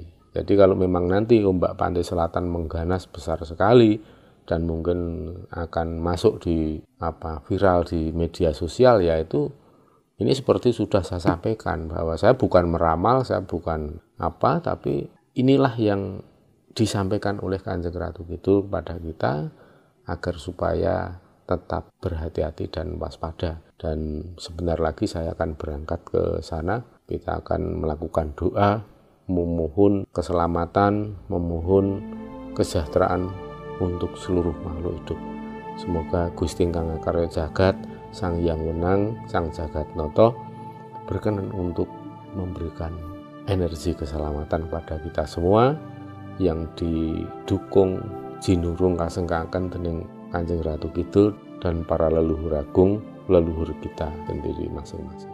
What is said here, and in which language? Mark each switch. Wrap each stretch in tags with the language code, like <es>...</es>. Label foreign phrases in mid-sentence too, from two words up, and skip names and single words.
<id>Jadi kalau memang nanti ombak pantai selatan mengganas besar sekali dan mungkin akan masuk di viral di media sosial, yaitu ini seperti sudah saya sampaikan bahwa saya bukan meramal, saya bukan tapi inilah yang disampaikan oleh Kanjeng Ratu Kidul kepada kita agar supaya tetap berhati-hati dan waspada. Dan sebentar lagi saya akan berangkat ke sana. Kita akan melakukan doa, memohon keselamatan, memohon kesejahteraan untuk seluruh makhluk hidup. Semoga Gusti Kang Karya Jagat, Sang Hyang Wenang, Sang Jagat Noto berkenan untuk memberikan energi keselamatan kepada kita semua yang didukung</id> <jv>jinurung kasengkaken dening</jv> <id>Kanjeng Ratu Kidul dan para leluhur agung, leluhur kita sendiri masing-masing.</id>